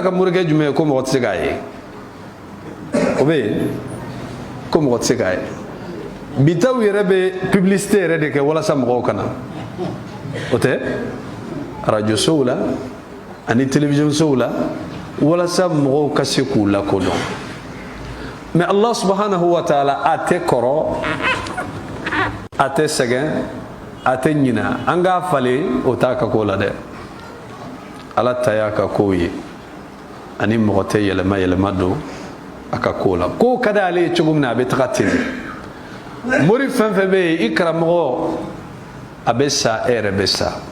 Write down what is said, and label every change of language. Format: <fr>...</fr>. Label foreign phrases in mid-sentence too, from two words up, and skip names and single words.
<bm>ka morikɛ jumɛn ye ko mɔgɔ tɛ se k'a ye o bɛ yen ko mɔgɔ tɛ se k'a ye bitaw yɛrɛ bɛ publicité yɛrɛ de kɛ walasa mɔgɔw kana o tɛ radio sow la ani télévision sow la walasa mɔgɔw ka se k'u lakodɔn mais Allah subhanahu wa ta'ala a tɛ kɔrɔ a tɛ sɛgɛn a tɛ ɲina an k'a falen o t'a ka ko la dɛ ala ta y'a ka kow ye ani mɔgɔ tɛ yɛlɛma yɛlɛma don a ka ko la ko ka d'ale ye cogo min na a bɛ taga ten mori fɛn fɛn bɛ yen i karamɔgɔ a bɛ sa e yɛrɛ bɛ sa</bm>